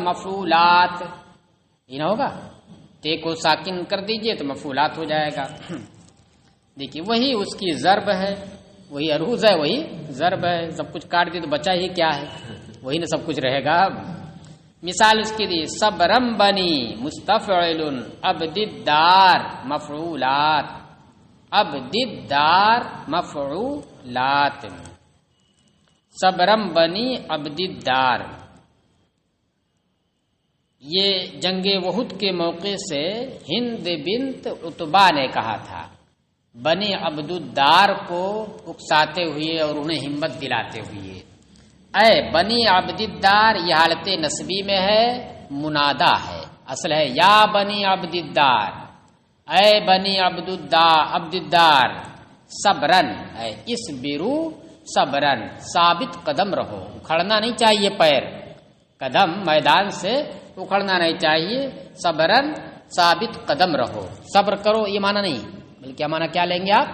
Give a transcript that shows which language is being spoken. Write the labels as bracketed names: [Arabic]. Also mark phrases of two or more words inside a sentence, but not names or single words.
[Urdu] مفعولات، یہ نہ ہوگا؟ تے کو ساکن کر دیجئے تو مفعولات ہو جائے گا۔ دیکھیے وہی اس کی ضرب ہے، وہی عروض ہے، وہی ضرب ہے۔ سب کچھ کاٹ دی تو بچا ہی کیا ہے؟ وہی نا سب کچھ رہے گا۔ مثال اس کی دی [Arabic] صبرم بنی مستفعل عبد الدار مفعولات، عبد الدار مفعولات، صبرم بنی عبد الدار۔ [Urdu] یہ جنگ احد کے موقع سے ہند بنت عتبہ نے کہا تھا، بنی عبد الدار کو اکساتے ہوئے اور انہیں ہمت دلاتے ہوئے، اے بنی عبد الدار، یہ حالت نسبی میں ہے، منادا ہے، اصل ہے [Arabic] یا بنی عبد الدار، [Urdu] اے بنی عبد الدار، صبرن، اے [Arabic] اسبرو صبرن، [Urdu] ثابت قدم رہو، اکھڑنا نہیں چاہیے، پیر قدم میدان سے اکھڑنا نہیں چاہیے، صبرن ثابت قدم رہو، صبر کرو یہ معنی نہیں، بلکہ کیا معنی کیا لیں گے آپ؟